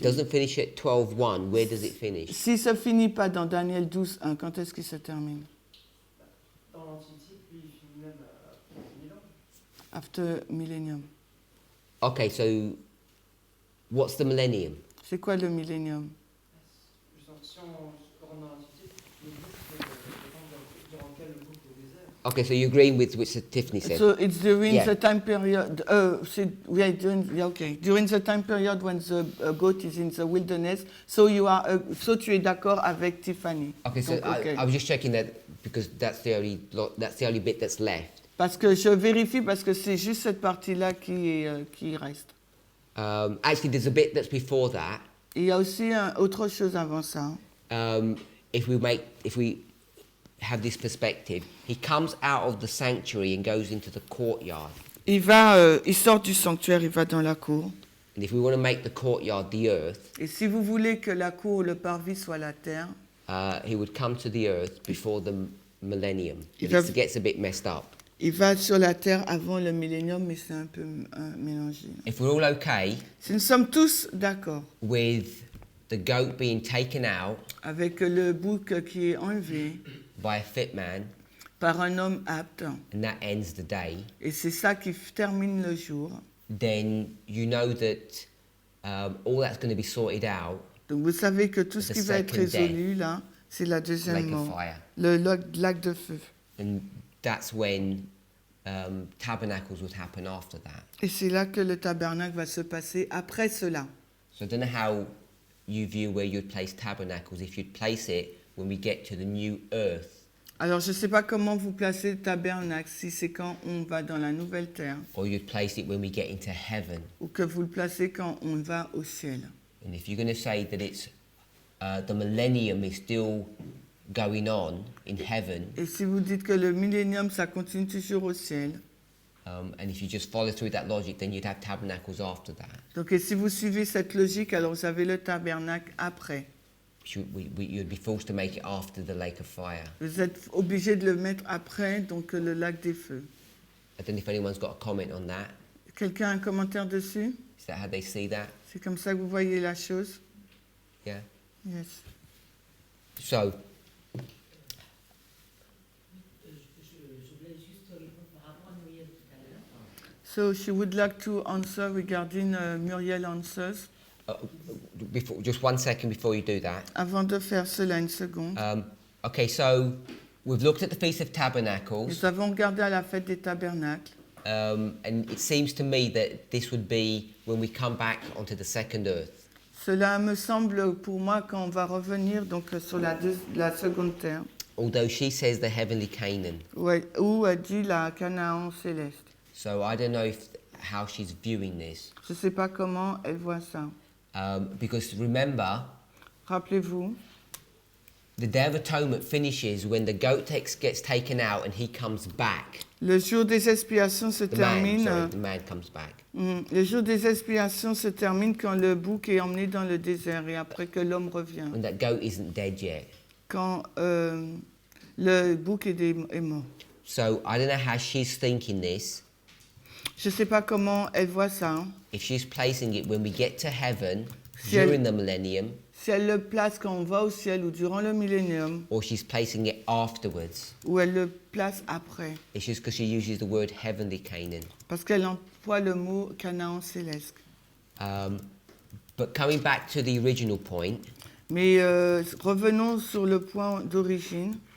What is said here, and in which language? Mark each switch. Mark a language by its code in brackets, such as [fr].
[en] doesn't finish at 12:1, where does it finish? [fr] Si ça finit pas dans Daniel 12:1, quand est-ce qu'il se termine? Dans l'Antiquité, puis il finit même à 1000 ans. [en] After millennium. Okay, so what's the millennium? [fr] C'est quoi le millennium? Si on rentre dans l'Antiquité, le bouc, c'est le temps durant lequel le bouc est au désert. [en] Okay, so you're agreeing with what Tiffany said. So it's during Yeah. the time period. During the time period when the goat is in the wilderness. [fr] So so tu es d'accord avec Tiffany. [en] Okay, so [fr] Donc, ok. [en] I was just checking that because that's the only bit that's left. [fr] Parce que je vérifie parce que c'est juste cette partie-là qui reste. [en] Actually, there's a bit that's before that. [fr] Il y a aussi autre chose avant ça. [en] If we have this perspective, he comes out of the sanctuary and goes into the courtyard. [fr] Il sort du sanctuaire, il va dans la cour. [en] And if we want to make the courtyard the earth, [fr] Et si vous voulez que la cour ou le parvis soit la terre, [en] he would come to the earth before the millennium. [fr] Il [en] But [fr] va- [en] it gets a bit messed up. [fr] il va sur la terre avant le millénium, mais c'est un peu mélangé. [en] If we're all okay [fr] Si nous sommes tous d'accord [en] with the goat being taken out [fr] avec le bouc qui est enlevé [en] by a fit man, [fr] par un homme apte, [en] and that ends the day, [fr] et c'est ça qui termine le jour, [en] then you know that all that's going to be sorted out, [fr] donc vous savez que tout ce [en] The [fr] qui va être [en] second death. [fr] résolu là, c'est la deuxième [en] like a [fr] mort, [en] fire. [fr] le lac de feu. [en] And that's when tabernacles would happen after that. [fr] Et c'est là que le tabernacle va se passer après cela. [en] So I don't know how you view where you'd place tabernacles, if you'd place it when we get to the new earth, [fr] Alors je ne sais pas comment vous placez le tabernacle, si c'est quand on va dans la nouvelle terre, [en] or you'd place it when we get into heaven. [fr] ou que vous le placez quand on va au ciel. [en] And if you're going to say that it's the millennium is still going on in heaven, [fr] Et si vous dites que le millénium, ça continue toujours au ciel, [en] And if you just follow through that logic, then you'd have tabernacles after that. [fr] Donc, et si vous suivez cette logique, alors vous avez le tabernacle après. [en] You'd be forced to make it after the lake of fire. [fr] Vous êtes obligé de le mettre après, donc le lac des feux. [en] I don't know if anyone's got a comment on that. [fr] Quelqu'un a un commentaire dessus? [en] Is that how they see that? [fr] C'est comme ça que vous voyez la chose? [en] Yeah. Yes. So, So she would like to answer regarding Muriel answers. just 1 second before you do that. [fr] Avant de faire cela, une seconde. [en] Okay, so we've looked at the Feast of Tabernacles, [fr] Nous avons regardé à la fête des tabernacles. [en] and it seems to me that this would be when we come back onto the second earth. [fr] Cela me semble pour moi quand on va revenir donc sur la seconde terre, [en] Although she says the heavenly Canaan. [fr] où elle dit la Canaan céleste. [en] So I don't know how she's viewing this. [fr] Je ne sais pas comment elle voit ça. [en] Because remember, [fr] Rappelez-vous, [en] the Day of Atonement finishes when the goat gets taken out and he comes back. [fr] le jour des expiations se termine. [en] The man comes back. [fr] Le jour des expiations se termine quand le bouc est emmené dans le désert et après que l'homme revient. [en] And that goat isn't dead yet. [fr] Quand le bouc est mort. [en] So I don't know how she's thinking this. [fr] Je ne sais pas comment elle voit ça. [en] If she's placing it when we get to heaven [fr] Si elle- [en] during the millennium, [fr] Si elle le place quand on va au ciel ou durant le millénium, [en] or she's placing it afterwards. [fr] ou elle le place après. [en] It's just because she uses the word heavenly Canaan. [fr] Parce qu'elle emploie le mot Canaan céleste. [en] But coming back to the original point, [fr] Mais revenons sur le point d'origine.